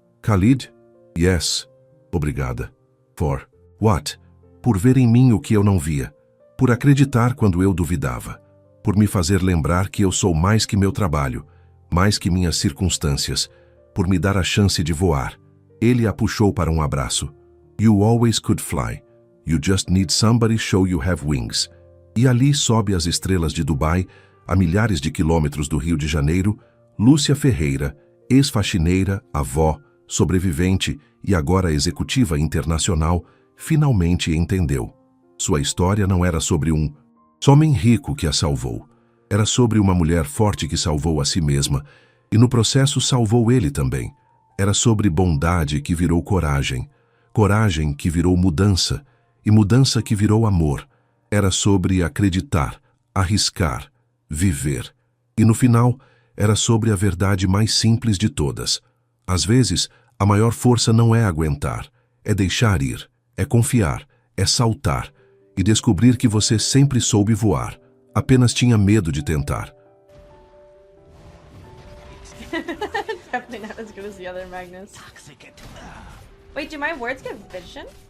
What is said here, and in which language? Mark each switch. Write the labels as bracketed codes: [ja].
[en] Khalid? Yes. [pt] Obrigada. [en] For what? [pt] Por ver em mim o que eu não via. Por acreditar quando eu duvidava, por me fazer lembrar que eu sou mais que meu trabalho, mais que minhas circunstâncias, por me dar a chance de voar. Ele a puxou para um abraço. [en] You always could fly. You just need somebody show you have wings. [pt] E ali sobe as estrelas de Dubai, a milhares de quilômetros do Rio de Janeiro, Lúcia Ferreira, ex-faxineira, avó, sobrevivente e agora executiva internacional, finalmente entendeu. Sua história não era sobre um homem rico que a salvou. Era sobre uma mulher forte que salvou a si mesma e no processo salvou ele também. Era sobre bondade que virou coragem, coragem que virou mudança e mudança que virou amor. Era sobre acreditar, arriscar, viver. E no final, era sobre a verdade mais simples de todas. Às vezes, a maior força não é aguentar, é deixar ir, é confiar, é saltar e descobrir que você sempre soube voar, apenas tinha medo de tentar. [en] Definitely not as good as the other Magnus. Wait, do my words get vision?